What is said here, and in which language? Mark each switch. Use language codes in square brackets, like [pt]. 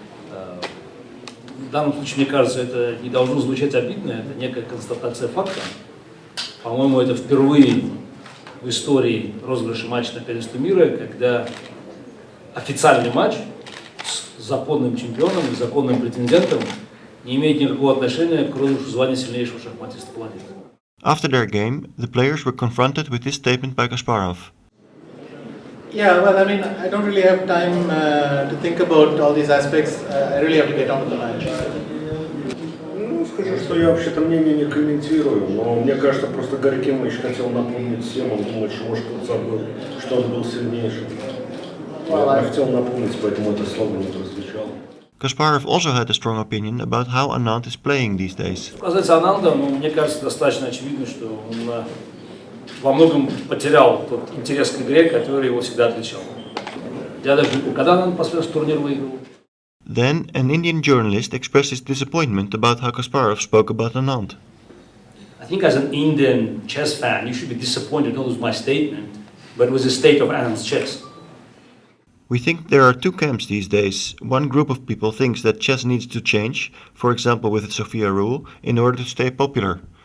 [ru] В данном случае, мне кажется, это не должно звучать обидно, это некая констатация факта. По-моему, это впервые в истории розыгрыша матча на первенстве мира, когда официальный матч с законным чемпионом и законным претендентом не имеет никакого отношения к розыгрышу звания сильнейшего шахматиста планеты. [en] After their game, the players were confronted with this statement by Kasparov. Yeah, well, I mean, I don't really have time to think about all these aspects. I really have to get on with the match. [ru] Ну, скажу, что я вообще-то мнение не комментирую, но мне кажется, просто Гарри Кимович хотел напомнить всем, он думает, что может кто-то забыл, что он был сильнейшим. Я хотел напомнить, поэтому это слово не прозвучало. [en] Kasparov also had a strong opinion about how Anand is playing these days. [ru] Что касается Ананда, мне кажется, достаточно очевидно, что он во многом потерял тот интерес к игре, который его всегда отличал. Я даже не помню, когда Ананд последний турнир выиграл. [en] Then an Indian journalist expressed his disappointment about how Kasparov spoke about Anand. I think as an Indian chess fan, you should be disappointed not with my statement, but with the state of Anand's chess. We think there are two camps these days. One group of people thinks that chess needs to change, for example with the Sophia rule, in order to stay popular.